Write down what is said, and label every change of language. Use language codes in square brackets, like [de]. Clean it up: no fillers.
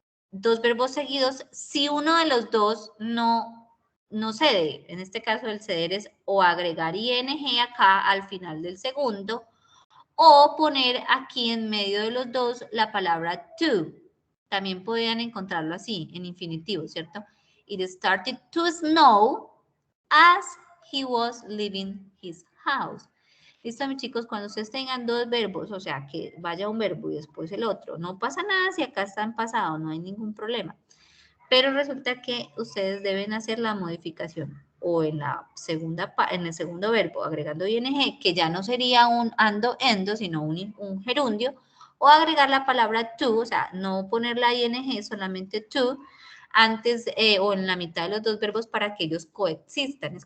[es] Dos verbos seguidos, si uno de los dos no cede. En este caso el ceder es o agregar ing acá al final del segundo o poner aquí en medio de los dos la palabra to. También podrían encontrarlo así, en infinitivo, ¿cierto? [en] It started to snow as he was leaving his house. [es] Listo, mis chicos, cuando ustedes tengan dos verbos, o sea, que vaya un verbo y después el otro, no pasa nada si acá está en pasado, no hay ningún problema. Pero resulta que ustedes deben hacer la modificación o en el segundo verbo, agregando ing, que ya no sería un ando, endo, sino un gerundio, o agregar la palabra to, o sea, no poner la ing, solamente to, antes o en la mitad de los dos verbos para que ellos coexistan.